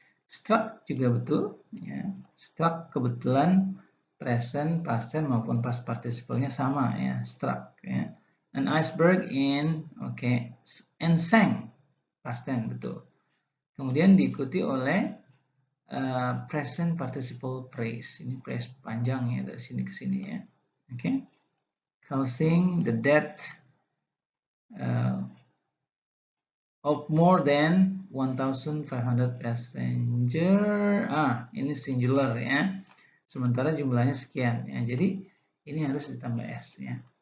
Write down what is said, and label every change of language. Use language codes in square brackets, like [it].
[id] Struck juga betul ya, struck kebetulan present, past tense maupun past participle-nya sama ya, struck ya. [en] An iceberg in, okay, and sank, past tense [id] betul. Kemudian diikuti oleh present participle praise, ini praise panjang ya dari sini ke sini ya. [en] Okay, causing the death of more than 1,500 passenger. [id] Ini singular ya. Sementara jumlahnya sekian ya. Jadi ini harus ditambah S ya.